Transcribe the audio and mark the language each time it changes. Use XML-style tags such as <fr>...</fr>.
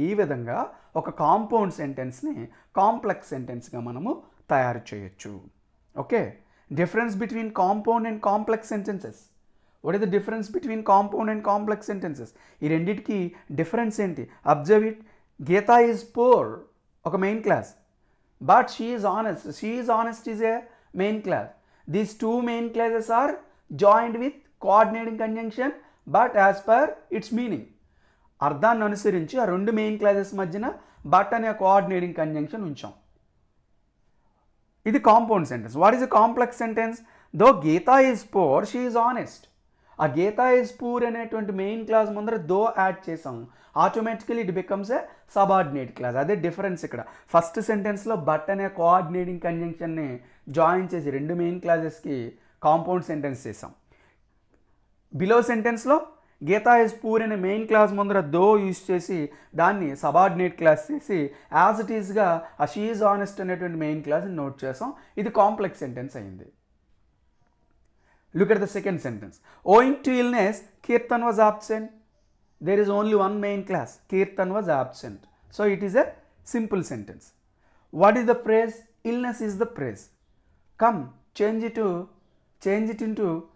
<te>ఈ విధంగా ఒక కాంపౌండ్ సెంటెన్స్ని కాంప్లెక్స్ సెంటెన్స్గా మనము తయారు చేయొచ్చు.</te> <en>Okay, difference between compound and complex sentences. What is the difference between compound and complex sentences?</en> <te>ఈ రెండింటికి డిఫరెన్స్ ఏంటి?</te> <en>Observe it. Geeta is poor ఒక main clause, but she is honest. She is honest is a main class. These two main classes are joined with coordinating conjunction, but as per its meaning.</en> <te>అర్థాన్ని అనుసరించి ఆ రెండు main classes మధ్యన but అనే coordinating conjunction ఉంచాం. ఇది compound sentence.</te> <en>What is a complex sentence? Though Geeta is poor, she is honest.</en> <te>ఆ Gita is poor అనేటువంటి మెయిన్ క్లాస్ ముందర దో యాడ్ చేసాం,</te> <en>Automatically it becomes a subordinate clause.</en> <te>అదే డిఫరెన్స్ ఇక్కడ. ఫస్ట్ సెంటెన్స్లో బట్ అనే కోఆర్డినేటింగ్ కంజంక్షన్ని జాయిన్ చేసి రెండు మెయిన్ క్లాసెస్కి కాంపౌండ్ సెంటెన్స్ చేసాం. బిలో సెంటెన్స్లో గీతా ఈజ్ పూర్ అనే మెయిన్ క్లాస్ ముందర దో యూజ్ చేసి దాన్ని సబార్డినేట్ క్లాస్ చేసి యాజ్ ఇట్ ఈస్గా ఆ</te> <en>she is honest</en> <te>అనేటువంటి మెయిన్ క్లాస్ని నోట్ చేసాం. ఇది కాంప్లెక్స్ సెంటెన్స్ అయింది.</te> <en>Look at the second sentence. Owing to illness, Kirtan was absent. There is only one main class. Kirtan was absent. So it is a simple sentence. What is the phrase? Illness is the phrase. Come, change it into</en>